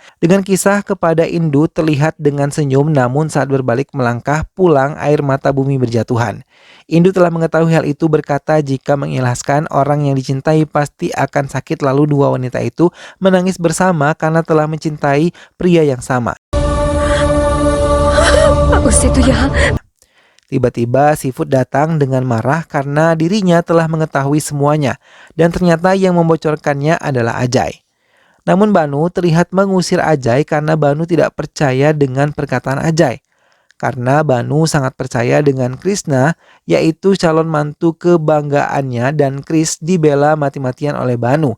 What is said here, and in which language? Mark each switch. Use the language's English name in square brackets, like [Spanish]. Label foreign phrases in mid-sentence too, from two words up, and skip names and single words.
[Indonesian] Dengan kisah kepada Indu terlihat dengan senyum, namun saat berbalik melangkah pulang air mata Bumi berjatuhan. Indu telah mengetahui hal itu, berkata jika mengikhlaskan orang yang dicintai pasti akan sakit. Lalu dua wanita itu menangis bersama karena telah mencintai pria yang sama. [Hindi] उससे तो यहाँ [Indonesian] Tiba-tiba Seafood datang dengan marah karena dirinya telah mengetahui semuanya dan ternyata yang membocorkannya adalah Ajay. Namun Banu terlihat mengusir Ajay karena Banu tidak percaya dengan perkataan Ajay. Karena Banu sangat percaya dengan Krishna, yaitu calon mantu kebanggaannya, dan Chris dibela mati-matian oleh Banu.